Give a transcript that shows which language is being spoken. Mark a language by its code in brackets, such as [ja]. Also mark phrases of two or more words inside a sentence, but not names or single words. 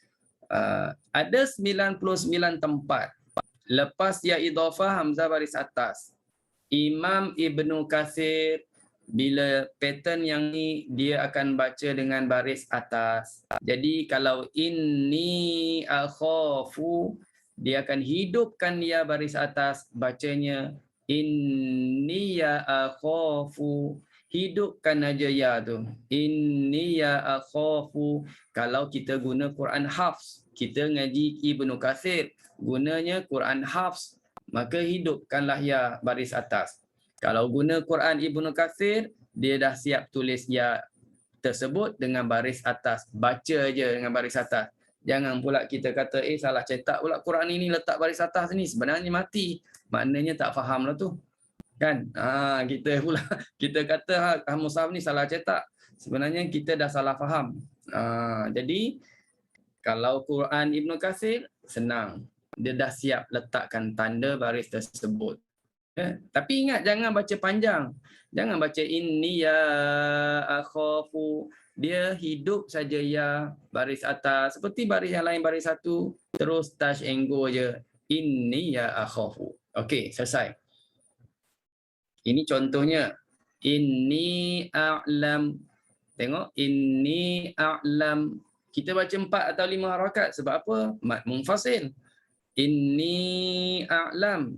[ms] Ada 99 tempat lepas ya idhafah hamzah baris atas. Imam Ibnu Katsir bila pattern yang ni dia akan baca dengan baris atas. Jadi kalau [ar] إني أخاف [ms] dia akan hidupkan ya baris atas, bacanya [ar] إنيَ أخاف. [ms] Hidupkan aja ya tu. [ar] إنيَ أخاف. [ms] Kalau kita guna Quran Hafs, kita ngaji Ibnu Katsir, gunanya Quran Hafs, maka hidupkanlah ya baris atas. Kalau guna Quran Ibnu Katsir, dia dah siap tulis ya tersebut dengan baris atas. Baca aja dengan baris atas. Jangan pula kita kata, salah cetak pula Quran ini letak baris atas ni. Sebenarnya mati. Maknanya tak faham lah tu. Kan? Kita pula, kita kata mushaf ni salah cetak. Sebenarnya kita dah salah faham. Jadi, kalau Quran Ibnu Katsir, senang. Dia dah siap letakkan tanda baris tersebut. Tapi ingat, jangan baca panjang. Jangan baca [ar] إنيَ أخاف. [ms] Dia hidup saja ya baris atas. Seperti baris yang lain, baris satu. Terus [en] touch and go [ms] je. [ar] إنيَ أخاف. [ms] Okey, selesai. Ini contohnya. [ar] إني أعلم. Tengok. إني أعلم. [ms] Kita baca 4 atau 5 harakat. Sebab apa? [ar] مد منفصل. إني أعلم.